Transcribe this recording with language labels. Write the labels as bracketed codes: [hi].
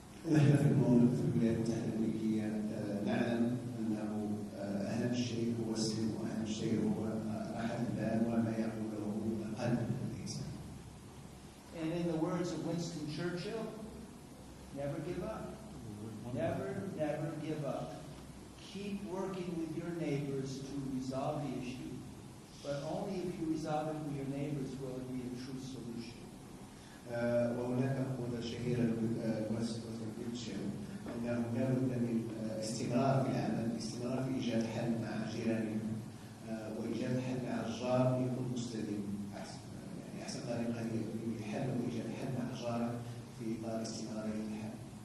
[ar] نحن في الولايات المتحدة الأمريكية نعلم أنه أهم شيء هو السلم وأهم شيء هو راحة البال وما يقوله قلب الإنسان. [en] And in the words of Winston Churchill, never give up. Never, never give up. Keep working with your neighbors to resolve the issue, but only if you resolve it with your neighbors will it be a true solution. [ar] وهناك مقولة شهيرة لوينستون تشرشل أنه لا بد من استمرار في العمل، استمرار في إيجاد حل مع جيرانهم وإيجاد حل مع الجار يكون مستديم. يعني أحسن طريقة للحل وإيجاد حل مع جاره في إطار استمرارية الحل.